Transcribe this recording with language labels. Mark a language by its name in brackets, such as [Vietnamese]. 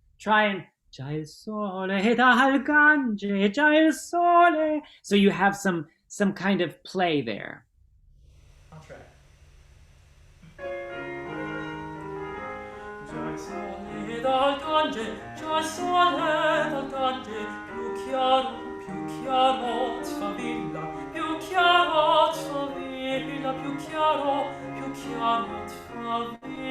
[English] Try and [Italian] già il sole dal Gange, già il sole. [English] So you have some kind of play there. I'll try. [Italian] Già il sole dal Gange, già il sole dal Gange, più chiaro sfavilla, più chiaro sfavilla, più chiaro sfavilla.